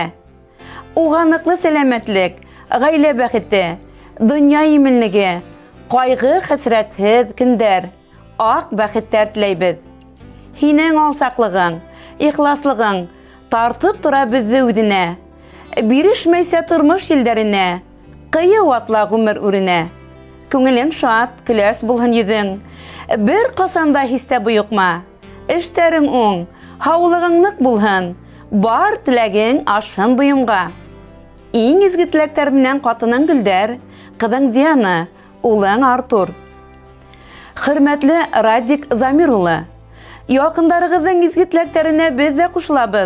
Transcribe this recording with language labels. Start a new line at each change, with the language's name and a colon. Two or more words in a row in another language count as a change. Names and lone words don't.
Bashkir: Уга ныклы сәламәтлек, гаилә бәхете, дөнья иминлеге, кайгы хәсрәтһез көндәр, ак бәхеттәр теләйбез. Һинең алсаклыгың, ихласлыгың тартып тора безне үзенә. Бирешмәйсә тормыш елдәренә, кыю атла гомер үренә. Күңелең шат, көләс булһын йөзең, бер касанда хистә буйыкма. Эштәрең уң, һаулыгың нык булһын, бар теләгең ашһын буйымга. Иң изге теләктәр менән катының Гөлдәр, кызың Диана, улың Артур. Хөрмәтле Радик Замир улы, якындарыгызның изге теләкләренә без дә кушылабыз.